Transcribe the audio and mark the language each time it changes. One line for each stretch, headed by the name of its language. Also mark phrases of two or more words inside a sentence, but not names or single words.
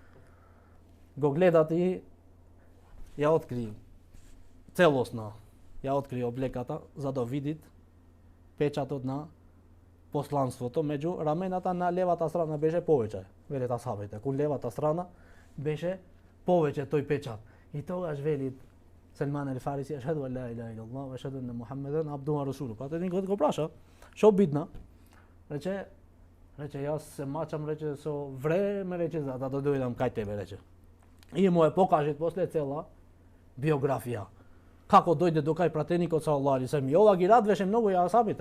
Macedonian: Го гледат и ја откри целосно, ја откри облеката за да видит печатот на посланството, меѓу рамената на левата страна беше повеќе, велат асхабите. Кон левата страна беше повеќе тој печат. И тогаш вели Сельман ел Фариси,
Arabic: أشهد أن لا إله إلا الله وأشهد أن محمدا عبده ورسوله.
Macedonian: Пратеникот го праша, што бидна? Рече, јас се мачам, рече, со време, рече, за да дојдам кај тебе, рече. И му е покажет после цела биографија. Како дојде до кај пратеникот
Arabic: صلى الله عليه وسلم.
Macedonian: И ова ги радвеше многу и асхабите.